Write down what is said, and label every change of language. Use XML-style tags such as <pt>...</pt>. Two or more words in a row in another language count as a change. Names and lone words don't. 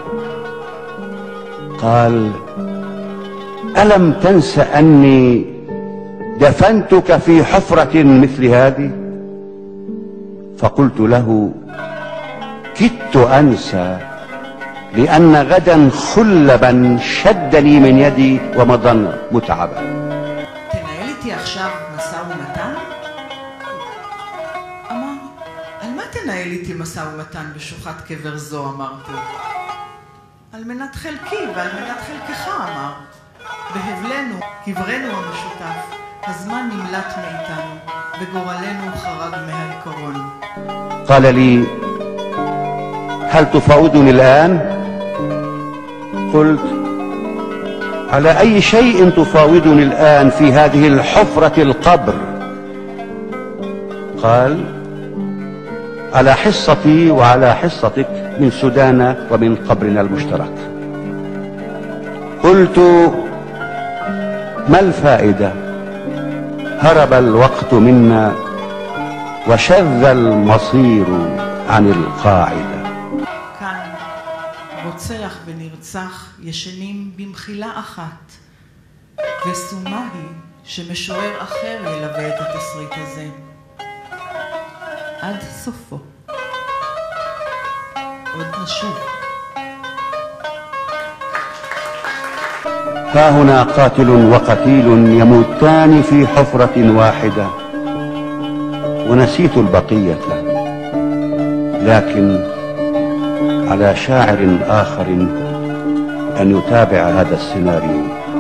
<ar>قال: ألم تنس أني دفنتك في حفرة مثل هذه؟ فقلت له: كدت أنسى، لأن غدا خلبا شدني من يدي ومضى متعبا.</ar> <he>תנהל איתי עכשיו משא ומתן? אמר, על מה תנהל איתי משא ומתן בשוחת קבר זו? אמרתי. על מנת חלקי ועל מנת חלקך, אמר. בהבלנו, קברנו המשותף, הזמן נמלט מאיתנו, וגורלנו חרג מהעיקרון.</he> <ar>قال لي: هل تفاوضني الآن؟ قلت: على أي شيء تفاوضني الآن في هذه الحفرة القبر؟ قال: على حصتي وعلى حصتك من سودانا ومن قبرنا المشترك. قلت: ما الفائدة؟ هرب الوقت منا وشذ المصير عن القاعدة.</ar> <he>כאן רוצח ונרצח ישנים במחילה אחת, ושומה היא שמשורר אחר ילווה את התסריט הזה עד סופו. עוד נשוב.</he> <ar>ها هنا قاتل وقتيل يموتان في حفرة واحدة، ونسيت البقية، لكن على شاعر آخر أن يتابع هذا السيناريو.</ar>